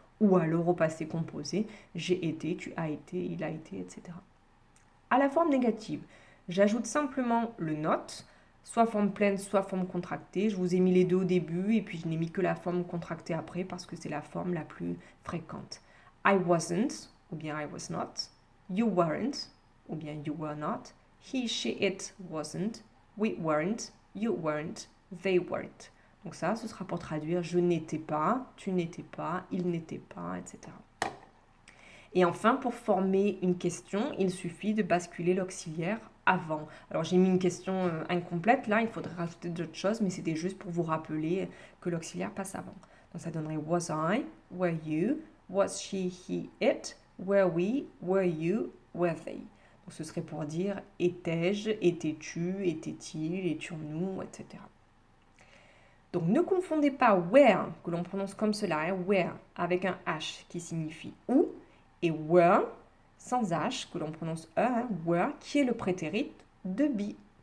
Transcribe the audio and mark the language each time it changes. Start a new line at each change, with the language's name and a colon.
French: Ou alors au passé composé, j'ai été, tu as été, il a été, etc. À la forme négative, j'ajoute simplement le not, soit forme pleine, soit forme contractée. Je vous ai mis les deux au début et puis je n'ai mis que la forme contractée après parce que c'est la forme la plus fréquente.
English: I wasn't,
French: ou bien
English: I was not. You weren't,
French: ou bien
English: you were not. He, she, it wasn't. We weren't, you weren't, they weren't.
French: Donc ça, ce sera pour traduire je n'étais pas, tu n'étais pas, il n'était pas, etc. Et enfin, pour former une question, il suffit de basculer l'auxiliaire avant. Alors j'ai mis une question incomplète, là il faudrait rajouter d'autres choses, mais c'était juste pour vous rappeler que l'auxiliaire passe avant. Donc ça donnerait
English: was I, were you, was she, he, it, were we, were you, were they.
French: Donc ce serait pour dire étais-je, étais-tu, était-il, étions-nous, etc. Donc ne confondez pas where, que l'on prononce comme cela, where, avec un H qui signifie où, et were, sans H, que l'on prononce were, qui est le prétérit de be.